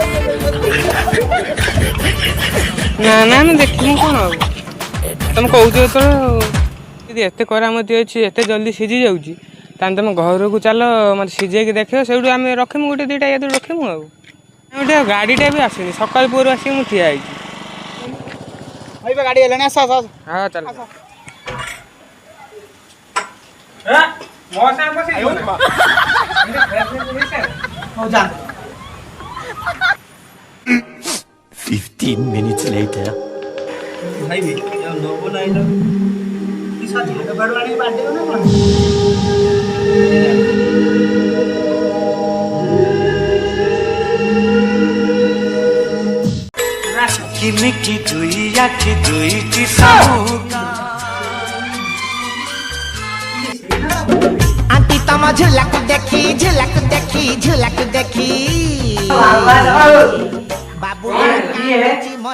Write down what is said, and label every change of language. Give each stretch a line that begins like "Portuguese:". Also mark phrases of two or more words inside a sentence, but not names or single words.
Odia: ନା ନା ଆମେ ଦେଖିବୁ କ'ଣ ଆଉ ତମେ କହୁଛ ଯେତେବେଳେ ଯଦି ଏତେ କରାମତି ଅଛି ଏତେ ଜଲ୍ଦି ସିଝି ଯାଉଛି ତାହେଲେ ତମ ଘରକୁ ଚାଲ ମୋତେ ସିଝେଇକି ଦେଖିବ ସେଇଠୁ ଆମେ ରଖିମୁ ଗୋଟେ ଦୁଇଟା ୟା ରଖିମୁ ଆଉ ଗୋଟେ ଗାଡ଼ିଟା ବି ଆସିନି ସକାଳ ପୋରୁ ଆସିକି ମୁଁ ଠିଆ ହେଇଛି ଭାଇ ଗାଡ଼ି ହେଲାଣି ଆସ ହଁ ଚାଲ ହଉ ଯା
English: 15 minutes later
Odia: ଭାଇ ନବ ନାହିଁ ନା ବାଡ଼ୁ ଆଣିକି ବାଡ଼ିବ ନା କ'ଣ କିମିକି ଦୁଇ ଆଖି ଦୁଇଟି ସାମୁକା ଆଣ୍ଟି ତମ ଝୁଲକ ଦେଖି ଝୁଲକ ଦେଖି ବାବୁ ମୋର